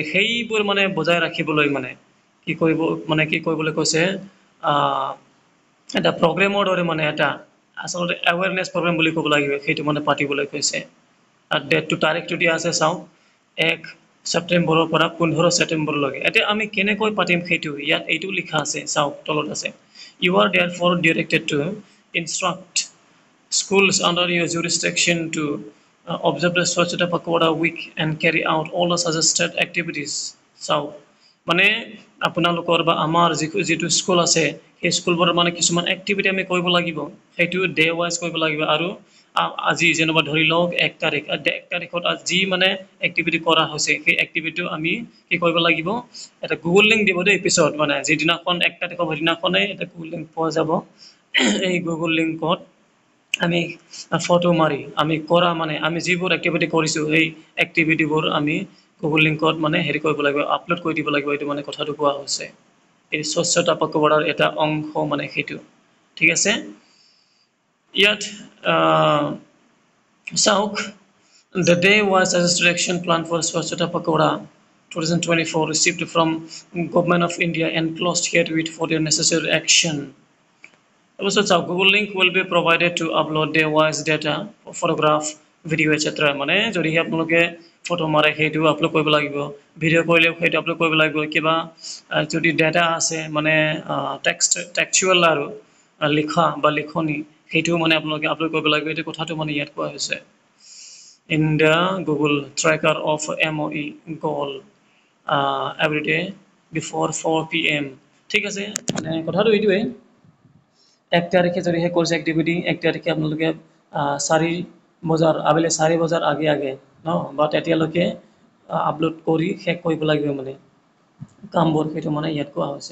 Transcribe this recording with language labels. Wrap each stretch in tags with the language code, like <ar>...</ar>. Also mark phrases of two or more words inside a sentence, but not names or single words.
<as>সেইবোৰ মানে বজাই ৰাখিবলৈ মানে কি কৰিবলৈ কৈছে, এটা প্ৰগ্ৰেমৰ দৰে মানে এটা আচলতে</as> <en>awareness program</en> <as>বুলি ক'ব লাগিব, সেইটো মানে পাতিবলৈ কৈছে। ডেটটো তাৰিখটো দিয়া আছে, চাওক, 1 ছেপ্টেম্বৰৰ পৰা 15 ছেপ্টেম্বৰলৈকে। এতিয়া আমি কেনেকৈ পাতিম সেইটো ইয়াত এইটো লিখা আছে, চাওক তলত আছে,</as> <en>You are therefore directed to instruct schools under your jurisdiction to observe the Swachhata Pakhwara week and carry out all the suggested activities.</en> <as>চাওক, মানে আপোনালোকৰ বা আমাৰ যিটো স্কুল আছে, সেই স্কুলবোৰৰ মানে কিছুমান এক্টিভিটি আমি কৰিব লাগিব, সেইটো</as> <en>day wise</en> <as>কৰিব লাগিব। আৰু আজি যেনিবা ধৰি লওক 1 তাৰিখত যি মানে এক্টিভিটি কৰা হৈছে, সেই এক্টিভিটিটো আমি কি কৰিব লাগিব, এটা গুগল লিংক দিব দেই পিছত, মানে যিদিনাখন 1 তাৰিখৰ সেইদিনাখনেই এটা গুগল লিংক পোৱা যাব। এই গুগল লিংকত আমি ফটো মাৰি আমি কৰা মানে আমি যিবোৰ এক্টিভিটি কৰিছোঁ, সেই এক্টিভিটিবোৰ আমি গুগল লিংকত মানে হেৰি কৰিব লাগিব, আপলোড কৰি দিব লাগিব। এইটো মানে কথাটো কোৱা হৈছে, এই স্বচ্ছতা পখৱাৰাৰ এটা অংশ মানে সেইটো, ঠিক আছে। ইয়াত চাওক,</as> <en>the day was suggested action plan for Swachhata Pakhwara 2024 received from Government of India enclosed here with for their necessary action. Also, Google link will be provided to upload their voice data, photograph, video, etc.</en> <as>মানে যদি আপোনালোকে ফটো মাৰে সেইটো আপলোড কৰিব লাগিব, ভিডিঅ' কৰিলেও সেইটো আপলোড কৰিব লাগিব, কিবা যদি ডেটা আছে মানে টেক্সচুৱেল আৰু লিখা বা লিখনি সেইটো মানে আপোনালোকে আপলোড কৰিব লাগিব, এইটো কথাটো মানে ইয়াত কোৱা হৈছে।</as> <en>In the Google tracker of MOE goal every day before 4 p.m.</en> <as>ঠিক আছে, মানে কথাটো এইটোৱে। 1 তাৰিখে যদিহে</as> <en>course activity</en> <as>1 তাৰিখে আপোনালোকে 4 বজাৰ আবেলি 4 বজাৰ আগে আগে ন বা তেতিয়ালৈকে আপলোড কৰি শেষ কৰিব লাগিব মানে কামবোৰ, সেইটো মানে ইয়াত কোৱা হৈছে।</as>